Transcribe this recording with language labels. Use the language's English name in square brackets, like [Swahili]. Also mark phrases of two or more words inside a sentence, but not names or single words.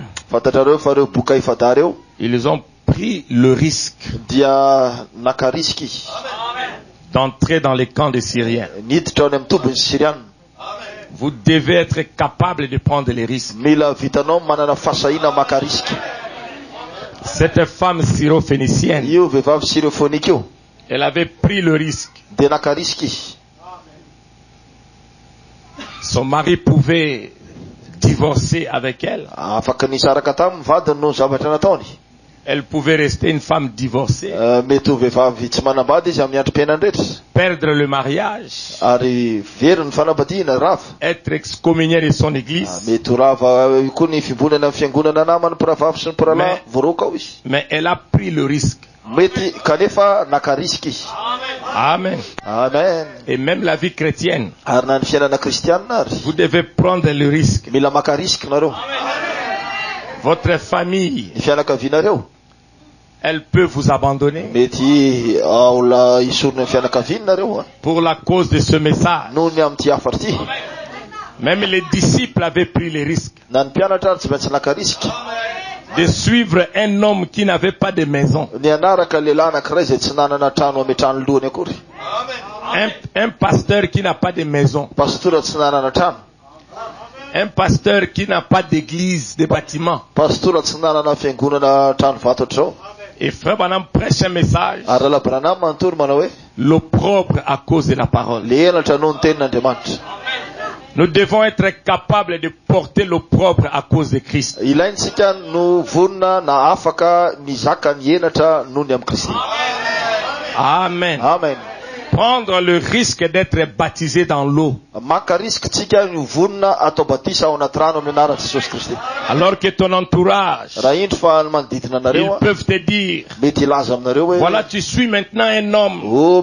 [Malagasy] Fantatrareo fa reo boka ifada reo [French] ils ont pris le risque [Malagasy] dia naka risky [French] d'entrer dans les camps des Syriens. [Malagasy] niditra ao amin'ny tobin'ny Siriana. [French] Vous devez être capable de prendre les risques. [Malagasy] Mila vitanao manana fasahina maka risky. [French] Cette femme syrophénicienne, [Malagasy] Io vehivavy syrophonique io [French] elle avait pris le risque. [Malagasy] de naka risky. [French] Son mari pouvait divorcer avec elle. [Malagasy] Afaka nisaraka taminy vadiny no zavatra nataony. [French] Elle pouvait rester une femme divorcée, [Malagasy] Mety ho vehivavy tsy manambady izy amin'ny androm-piainany rehetra. [French] perdre le mariage, [Malagasy] Ary very ny fanambadiana rava. [French] être excommuniée de son église. [Malagasy] Mety ho rava koa ny fimbonana amin'ny fiangonana namany mpiravavy sy ny mpiralahy voaroka ao izy. [French] Mais elle a pris le risque. [Malagasy] Mety kanefa naka risky izy. Amen. Amen. [French] Et même la vie chrétienne, [Malagasy] Ary na ny fiainana kristianina ary [French] vous devez prendre le risque. [Malagasy] mila maka risky nareo. [French] Votre famille, [Malagasy] Ny fianakavianareo [French] elle peut vous abandonner [Malagasy] mety aola isorona ny fianakavianareo [French] pour la cause de ce message. [Malagasy] noho ny amin'ity afara ity. [French] Même les disciples avaient pris le risque [Malagasy] Na ny mpianatra ary tsy maintsy naka risky [French] de suivre un homme qui n'avait pas de maison. [Malagasy] ny anaraka lehilahy anankiray izay tsy nanana trano ametrano lohany akory. [French] Un pasteur qui n'a pas de maison. [Malagasy] Pastora tsy nanana trano. [French] Un pasteur qui n'a pas d'église, de bâtiment. [Malagasy] Pastora tsy nanana fiangonana trano vato ohatr'izao. [French] Et frère Branham prêche un message, [Malagasy] Ary Rala Branham manontoro manao hoe [French] l'opprobre à cause de la parole. [Malagasy] le elatra noho ny tenin'Andriamanitra. [French] Nous devons être capables de porter l'opprobre à cause de Christ. [Malagasy] Ilaintsika no vonona na afaka mizaka ny elatra noho ny amin'ny Kristy. Amen. Amen. [French] prendre le risque d'être baptisé dans l'eau. Alors que ton entourage, ils peuvent te dire, voilà, tu suis maintenant un homme.